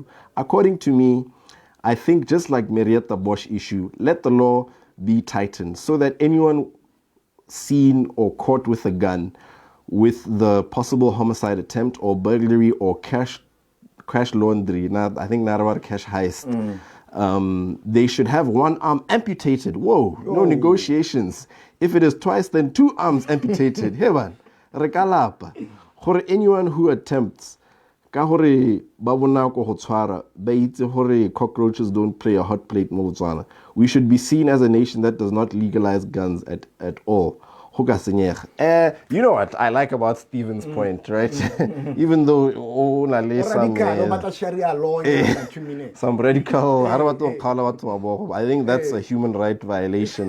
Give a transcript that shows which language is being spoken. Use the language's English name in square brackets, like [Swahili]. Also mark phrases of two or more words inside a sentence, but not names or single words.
[English] According to me, I think just like Marietta Bosch issue, let the law be tightened so that anyone seen or caught with a gun with the possible homicide attempt or burglary or cash laundry, I think Narawar cash heist, they should have one arm amputated. Whoa, no negotiations. If it is twice, then 2 arms amputated. Hey man, rekalapa. For anyone who attempts [Southern Sotho] ka hore ba bonako ho tshwara ba itse hore [English] cockroaches don't play a hot plate mo Botswana. We should be seen as a nation that does not legalize guns at all. You know what I like about Stephen's point, right? Even though some radical, I think that's a human right violation.